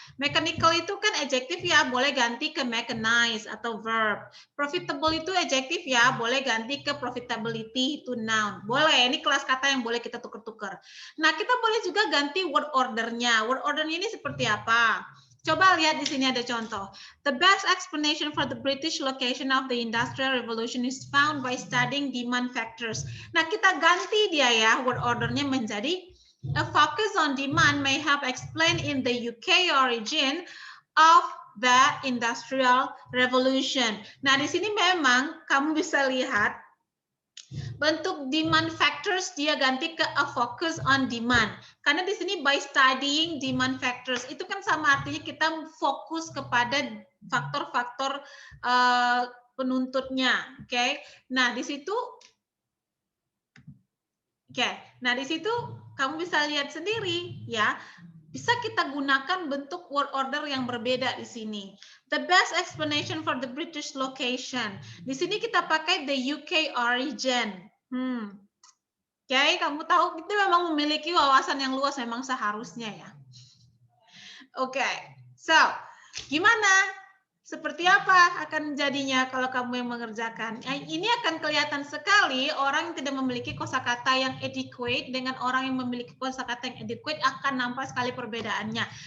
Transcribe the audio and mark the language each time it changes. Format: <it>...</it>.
<id>Mechanical itu kan adjective ya, boleh ganti ke mechanize atau verb. Profitable itu adjective ya, boleh ganti ke profitability itu noun. Boleh, ini kelas kata yang boleh kita tuker-tuker. Nah, kita boleh juga ganti word ordernya. Word ordernya ini seperti apa? Coba lihat di sini ada contoh.</id> <en>The best explanation for the British location of the Industrial Revolution is found by studying demand factors.</en> <id>Nah, kita ganti dia ya, word ordernya menjadi</id> <en>a focus on demand may help explain in the UK origin of the Industrial Revolution.</en> <id>Nah, di sini memang kamu bisa lihat bentuk demand factors dia ganti ke</id> <en>a focus on demand.</en> <id>Karena di sini</id> <en>by studying demand factors</en> <id>itu kan sama artinya kita fokus kepada faktor-faktor penuntutnya, oke? Okay? Nah, di situ Nah, di situ kamu bisa lihat sendiri ya. Bisa kita gunakan bentuk word order yang berbeda di sini.</id> <en>The best explanation for the British location.</en> <id>Di sini kita pakai the UK origin. Oke, kamu tahu itu memang memiliki wawasan yang luas memang seharusnya ya. Oke, so gimana? Seperti apa akan jadinya kalau kamu yang mengerjakan? Ini akan kelihatan sekali orang yang tidak memiliki kosakata yang adequate dengan orang yang memiliki kosakata yang adequate akan nampak sekali perbedaannya.</id>